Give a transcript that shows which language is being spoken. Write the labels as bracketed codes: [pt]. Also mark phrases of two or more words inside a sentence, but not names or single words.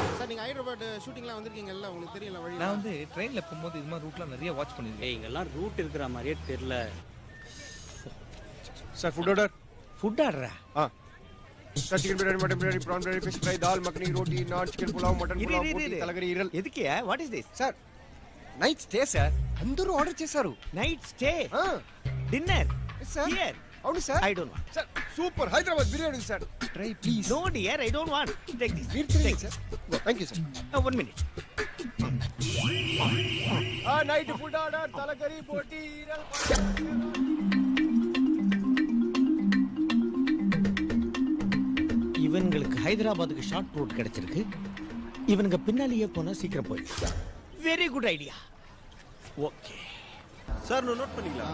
[ta] சார் நீங்க ஹைதராபாத் ஷூட்டிங்லாம் வந்திருக்கீங்கல்ல, உங்களுக்கு தெரியல வழி. நான் வந்து ட்ரெயின்ல போகும்போது இது மாதிரி ரூட்லாம் நிறைய வாட்ச் பண்ணிருக்கேன். இங்கெல்லாம் ரூட் இருக்கிற மாதிரியே தெரியல. [en] sir food order. food order-a? [ta] சார் [en] chicken biryani, mutton biryani, prawn biryani, fish fry, [hi] दाल मखनी, [ta] ரோட்டி, நான், [en] chicken pulao, mutton pulao, [ta] போட்டி, தலைக்கறி, ஈரல். [en] ఎదికే? what is this? [te] సార్ [en] night stay sir. [te] అందరూ ఆర్డర్ చేశారు. [en] night stay, dinner [te] సార్. హియర్. అవును సార్. [en] I don't want. [te] సార్ సూపర్ హైదరాబాద్ బిర్యానీ సార్. [en] try please. no dear, I don't want. Take this. [te] మీరు తినండి సార్. [en] thank you sir. 1 minute. night food order, [ta] தலைக்கறி, போட்டி, ஈரல். இவங்களுக்கு ஹைதராபாத்துக்கு ஷார்ட் ரூட் கிடைச்சிருக்கு. இவனுங்க பின்னாலேயே போனா சீக்கிரம் போயிடும். [en] very good idea. Okay [ta] சார் நோட் பண்ணீங்களா?